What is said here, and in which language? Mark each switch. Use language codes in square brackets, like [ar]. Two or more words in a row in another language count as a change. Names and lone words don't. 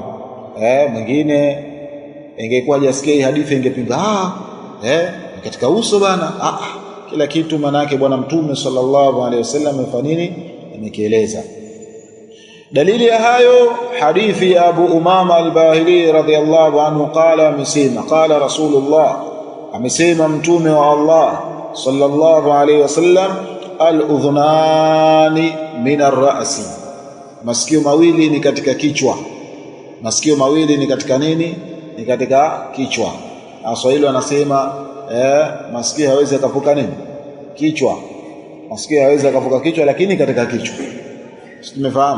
[sw] Mwingine ingekuwa hajasikia hadithi ingepinga, katika uso bana, kila kitu manake bwana mtume [ar] صلى الله عليه وسلم [sw] amefanini amekieleza. Dalili ya hayo hadithi ya Abu Umama al-Bahili [ar] رضي الله عنه قال [sw] amesema [ar] قال رسول الله [sw] amesema mtume wa Allah [ar] صلى الله عليه وسلم الأذنان من الرأس, [sw] masikio mawili ni katika kichwa. Masikio mawili ni katika nini? Ni katika kichwa. Waswahili wanasema masikio hawezi akavuka nini? Kichwa. Masikio hawezi akavuka kichwa, lakini katika kichwa. Tumefahamu?